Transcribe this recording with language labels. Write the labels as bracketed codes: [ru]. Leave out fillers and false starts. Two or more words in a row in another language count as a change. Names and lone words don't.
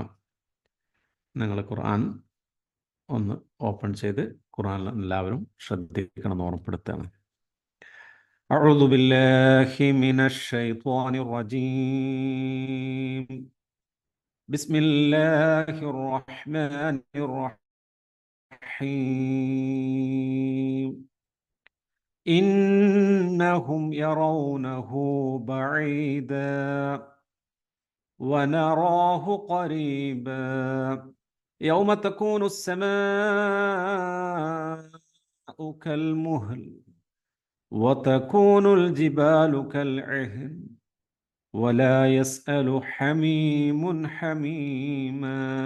[ml] നിങ്ങൾ ഖുർആൻ ഒന്ന് ഓപ്പൺ ചെയ്ത് ഖുർആൻ എല്ലാവരും ശ്രദ്ധിക്കണം, ഓർമ്മപ്പെടുത്തുകയാണ്. [ar] أعوذ بالله من الشيطان الرجيم. بسم الله الرحمن الرحيم. إنهم يرونه بعيدا ونراه قريبا يوم تكون السماء كالمهل وتكون الجبال كالعهن ولا يسأل حميم حميما